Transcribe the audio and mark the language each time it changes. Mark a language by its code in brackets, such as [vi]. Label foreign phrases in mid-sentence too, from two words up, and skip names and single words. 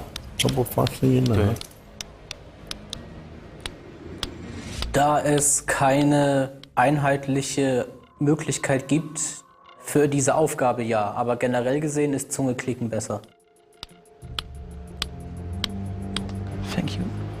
[zh] 都不发声音了。对。 [de] Da es keine einheitliche Möglichkeit gibt für diese Aufgabe, ja, aber generell gesehen ist Zungeklicken besser. [en] Thank you.